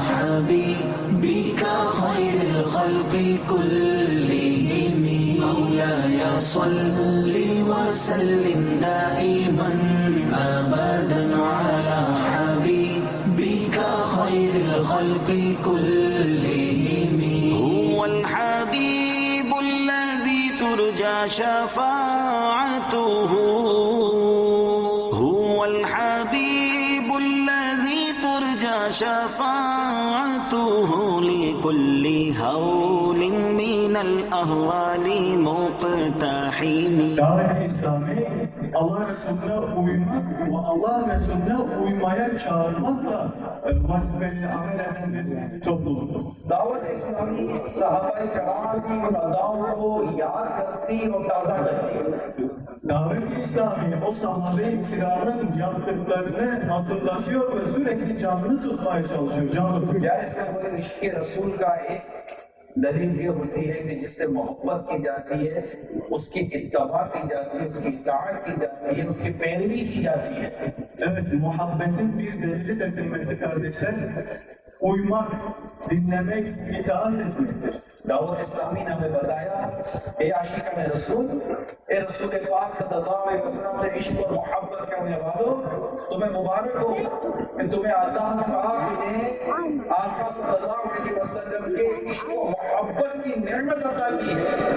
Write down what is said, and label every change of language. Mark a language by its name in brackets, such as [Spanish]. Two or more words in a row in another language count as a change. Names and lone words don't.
[Arabic] حبيبك خير الخلق كلهم، مولاي صل وسلم دائما أبدا على حبيبك خير الخلق كلهم، هو الحبيب الذي ترجى شفاعته، هو الحبيب الذي ترجى شفاعته لكل هول من الأهوال مقتحم۔ [Turkish] Davet-i İslami Allah Resulüne uymak ve Allah Resulüne uymaya çağırmakla vazifeli amel eden bir topluluk. [Urdu] دعوت اسلامی صحابہ کرام کی ان اداؤں کو یاد کرتی اور تازہ کرتی ہے۔ [Turkish] Davet-i İslami o sahabe-i kiramın yaptıklarını hatırlatıyor ve sürekli canlı tutmaya çalışıyor, canlı tutuyor. [Urdu] یا اس کا کوئی عشق رسول کا ایک دلیل یہ ہوتی ہے کہ جس سے محبت کی جاتی ہے، اس کی اتباع کی جاتی ہے، اس کی اطاعت کی جاتی ہے، اس کی پیروی کی جاتی ہے۔ [Turkish] Evet, muhabbetin bir delili de kıymetli kardeşler, uymak, dinlemek, itaat etmektir. [Urdu] دعوت اسلامی نے ہمیں بتایا اے عاشقان رسول، اے رسول پاک [Arabic] صلی اللہ علیہ وسلم [Urdu] سے عشق اور محبت کرنے والوں، تمہیں مبارک ہو کہ تمہیں اللہ پاک نے آقا [Arabic] صلی اللہ علیہ وسلم [Urdu] کے عشق و محبت کی نعمت عطا کی ہے۔